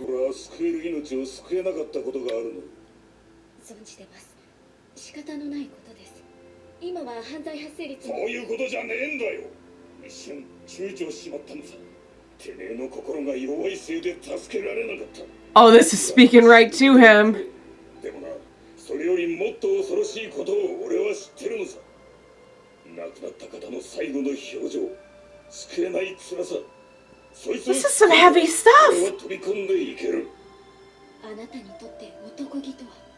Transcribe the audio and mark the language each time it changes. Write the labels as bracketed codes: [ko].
[ja] 俺は救える命を救えなかったことがあるの。存じてます。仕方のないことです。今は犯罪発生率そういうことじゃねえんだよ。一瞬躊躇しまったのさ。てめえの心が弱いせいで助けられなかった。 [en] Oh, this is speaking right to him. [ja] でもな、それよりもっと恐ろしいことを俺は知ってるのさ。亡くなった方の最後の表情、救えない辛さ。そいつを [en] This is some heavy [ja] 俺 [en] stuff. [ja] は飛び込んでいける。あなたにとって男気とは。